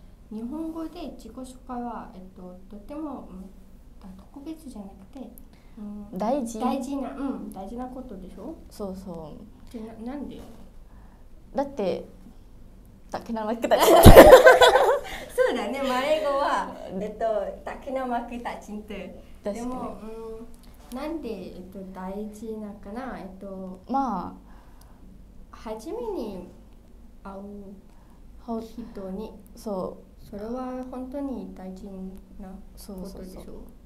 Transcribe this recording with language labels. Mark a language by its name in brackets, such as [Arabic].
[Japanese] 日本語で自己紹介はとても特別じゃなくて、大事なことでしょ。そうなんで？だって [Malay] tak kenal maka tak cinta。 [Japanese] そうだね。マレ語は [Malay] tak kenal maka tak cinta。 [Japanese] でもなんで大事なかな。まあ初めに会う人にそれは本当に大事なことでしょ。